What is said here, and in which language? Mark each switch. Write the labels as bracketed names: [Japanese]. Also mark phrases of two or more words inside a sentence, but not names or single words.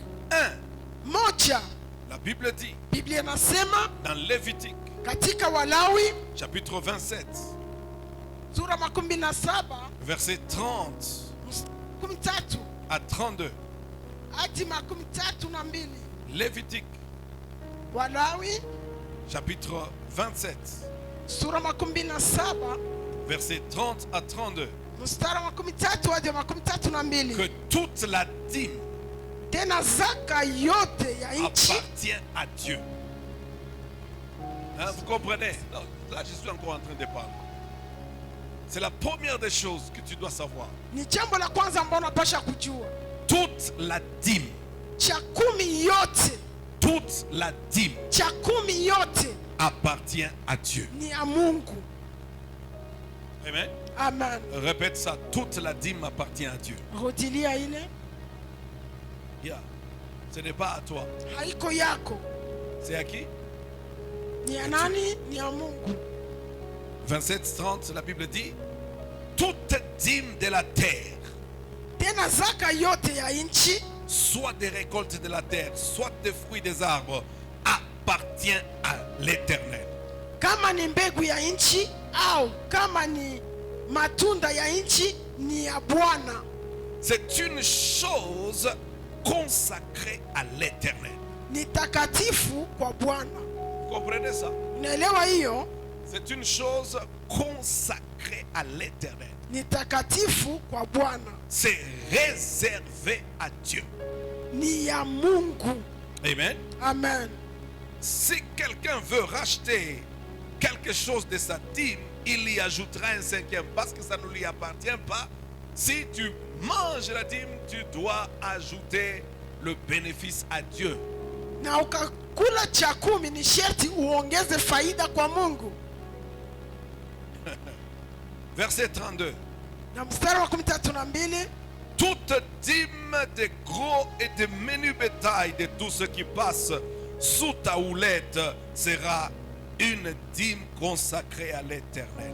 [French] 1. [Swahili] Moja, [French] La Bible dit [Swahili] Biblia inasema [French] dans Lévitique [Swahili] katika Walawi [French] chapitre 27 [Swahili] sura 17 [French] verset 30 13 à 32. [Swahili] hadi 32. [French] Lévitique [Swahili] Walawi [French] chapitre 27 [Swahili] sura 17 [French] verset 30 à 32. [Swahili] mstari wa 13 hadi 32. [French] Que toute la dîme [Swahili] Tena zaka yote ya nchi [French] appartient à Dieu. Hein, vous comprenez? Non, là, je suis encore en train de parler. C'est la première des choses que tu dois savoir. [Swahili] ni jambo la kwanza ambalo unapasha kujua. [French] Toute la dîme, [Swahili] Cha kumi yote, [French] toute la dîme [Swahili] cha kumi yote [French] appartient à Dieu. [Swahili] ni ya Mungu. [French] Amen. [Swahili] Amen. [French] Répète ça. Toute la dîme appartient à Dieu. [Swahili] Rudilia ile, Yeah. [French] Ce n'est pas à toi. [Swahili] haiko yako. [French] C'est à qui? [Swahili] Ni ya nani? Ni ya Mungu. [French] 27-30, la Bible dit toute dîme de la terre, [Swahili] Tena zaka yote ya nchi, [French] soit des récoltes de la terre, soit des fruits des arbres, appartient à l'Éternel. [Swahili] kama ni mbegu ya nchi au kama ni matunda ya nchi, ni ya Bwana. [French] C'est une chose consacrée à l'Éternel. [Swahili] Ni takatifu kwa Bwana. [French] Vous comprenez ça? [Swahili] Unaelewa hiyo? [French] C'est une chose consacrée à l'Éternel. [Swahili] Ni takatifu kwa Bwana. [French] C'est réservé à Dieu. [Swahili] Ni ya Mungu. [French] Amen. [Swahili] Amen. [French] Si quelqu'un veut racheter quelque chose de sa dîme, il y ajoutera un 5e parce que ça ne lui appartient pas. Si tu manges la dîme, tu dois ajouter le bénéfice à Dieu. [Swahili] Na ukakula cha 10 ni sharti uongeze faida kwa Mungu. [French] Verset 32. [Swahili] Na mstari wa 32, [French] Toute dîme de gros et de menu bétail de tout ce qui passe sous ta houlette sera une dîme consacrée à l'Éternel.